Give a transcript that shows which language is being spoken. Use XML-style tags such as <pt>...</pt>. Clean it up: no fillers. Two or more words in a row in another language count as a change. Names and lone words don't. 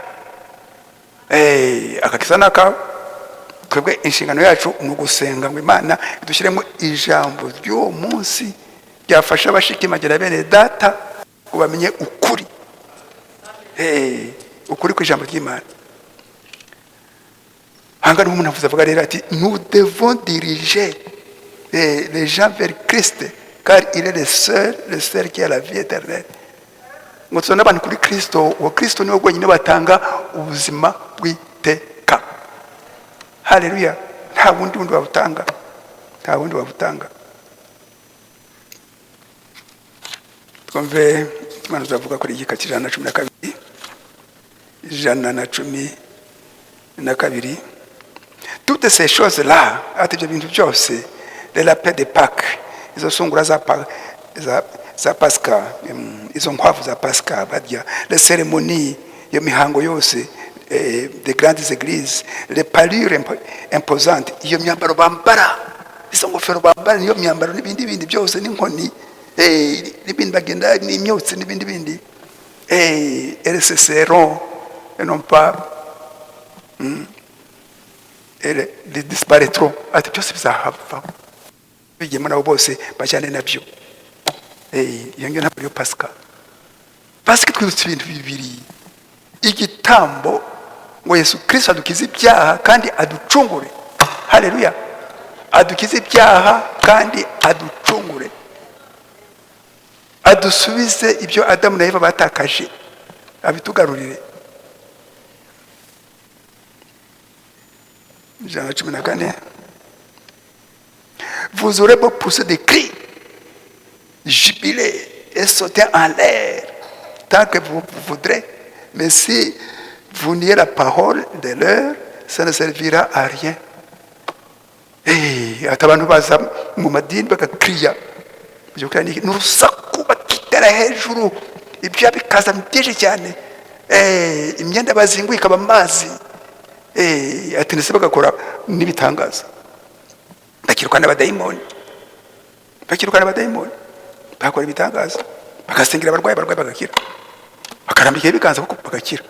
<rw>Akakisa naka twebwe inshingano yacu ni ugusenga ngo Imana idushyiremo ijambo ry'uwo munsi ryafasha abashiki magera bene data ngo bamenye ukuri, ukuri ku ijambo ry'Imana. Hanga n'umuntu avuga rero ati</rw> <fr>nous devons diriger les gens vers Christ, car il est le seul qui a la vie éternelle.</fr> <rw>Ngo tuzana abantu kuri Kristo, uwo Kristo niwe wenyine batanga ubuzima bw'iteka. Haleluya. Nta wundi wabutanga, twumve Imana uzavuga kuri igika cy'ijana na cumi na kabiri.</rw> <fr>Toutes ces choses-là,</fr> <rw>ati ibyo bintu byose,</rw> <fr>de la paix de Pâques,</fr> <rw>izo sungura za Pasika, izo nkwavu za Pasika barya,</rw> <fr>les cérémonies,</fr> <rw>iyo mihango yose,</rw> <fr>des grandes églises, les parures imposantes,</fr> <rw>iyo myambaro bambara, izo ngofero bambara, niyo myambaro n'ibindi byose, n'inkoni, n'ibindi bagenda n'imyotsi n'ibindi,</rw> <fr>elles se seront et non pas les disparaîtront.</fr> <rw>Ati byose bizahava, bigemo nabo bose bajyane nabyo. Iyo ngiyo ntabwo ariyo Pasika. Pasika twibutsa ibintu bibiri: igitambo ngo Yesu Kristo adukize ibyaha kandi aducungure. Haleluya. Adukize ibyaha kandi aducungure, adusubize ibyo Adamu na Eva batakaje, abitugarurire. Jean 14.</rw> <fr>Vous aurez beau pousser des cris, jubiler et sauter en l'air tant que vous voudrez, mais si vous niez la parole de l'heure, ça ne servira à rien.</fr> <rw>Atabantu baza mu madini bagakriya n'urusaku bakitera hejuru, ibyo bikaza byinshi cyane, imyenda bazinguye ikaba amazi, ati ndetse bagakora n'ibitangaza, bakirukana abadayimoni, bakora ibitangaza, bagasengera abarwayi bagakira, bakarambika ibiganza kuko bagakira.</rw>